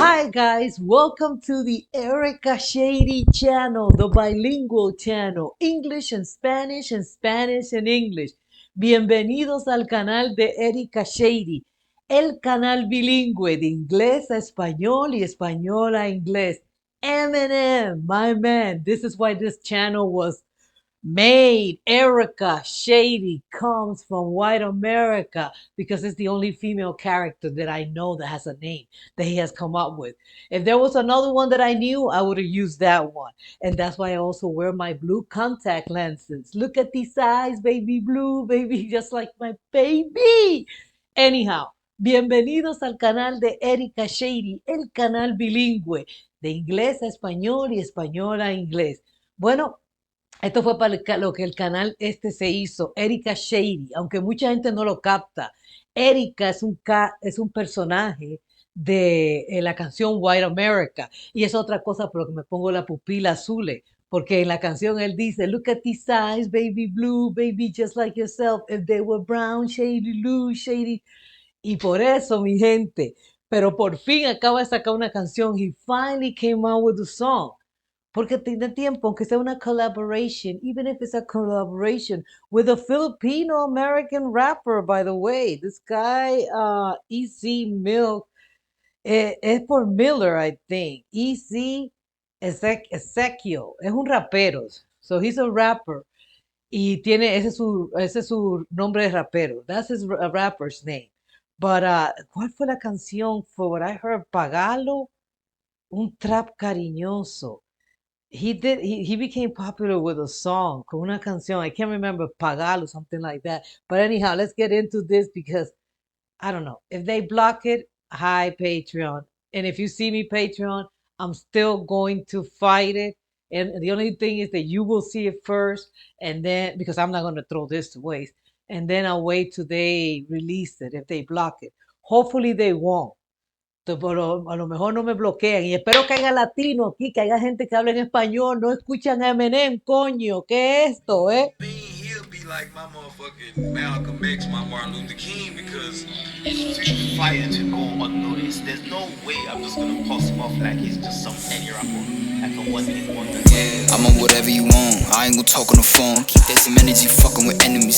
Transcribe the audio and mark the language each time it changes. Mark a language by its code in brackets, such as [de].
[en] guys, welcome to the Erica Shady channel, the bilingual channel, English and Spanish and Spanish and English. [es] Bienvenidos al canal de Erica Shady, el canal bilingüe de inglés a español y español a inglés. [en] Eminem, my man, this is why this channel was made. Erica Shady comes from white America because it's the only female character that I know that has a name that he has come up with. If there was another one that I knew, I would have used that one. And that's why I also wear my blue contact lenses. Look at these eyes, baby blue, baby, just like my baby. [es] Anyhow, bienvenidos al canal de Erica Shady, el canal bilingüe de inglés a español y español a inglés. Bueno, esto fue para lo que el canal este se hizo, Erika Shady, aunque mucha gente no lo capta. Erika es un personaje de la canción White America y es otra cosa por lo que me pongo la pupila azul, porque en la canción él dice, [en] look at these eyes, baby blue, baby just like yourself, if they were brown, shady blue, shady. [es] Y por eso, mi gente, pero por fin acaba de sacar una canción. [en] He finally came out with a song. [es] Porque tiene tiempo, aunque sea una collaboration, [en] even if it's a collaboration with a Filipino American rapper, by the way. This guy, EC Milk, [es] es por Miller, [en] I think. [es] EC Ezekiel, es un rapero. [en] So he's a rapper. [es] Y tiene, ese es su nombre de rapero. [en] That's his rapper's name. But, [es] ¿cuál fue la canción? [en] For what I heard, Pagalo, [es] un trap cariñoso. [en] He became popular with a song, [es] con una canción. [en] I can't remember, Pagal or something like that. But anyhow, let's get into this because I don't know. If they block it, hi Patreon. And if you see me Patreon, I'm still going to fight it. And the only thing is that you will see it first, and then because I'm not going to throw this to waste, and then I'll wait till they release it if they block it. Hopefully they won't. [es] Pero a lo mejor no me bloquean. Y espero que haya latino aquí, que haya gente que hable en español. No escuchan a Eminem, coño. ¿Qué es esto, eh? [en] He'll be like my motherfucking Malcolm X, my Martin Luther King, because he's fighting to go unnoticed. There's no way I'm just gonna pass him off like he's just some any rapper, like a one hit wonder. Yeah, I'm on whatever you want. I ain't gonna talk on the phone. Keep that same energy fucking with enemies.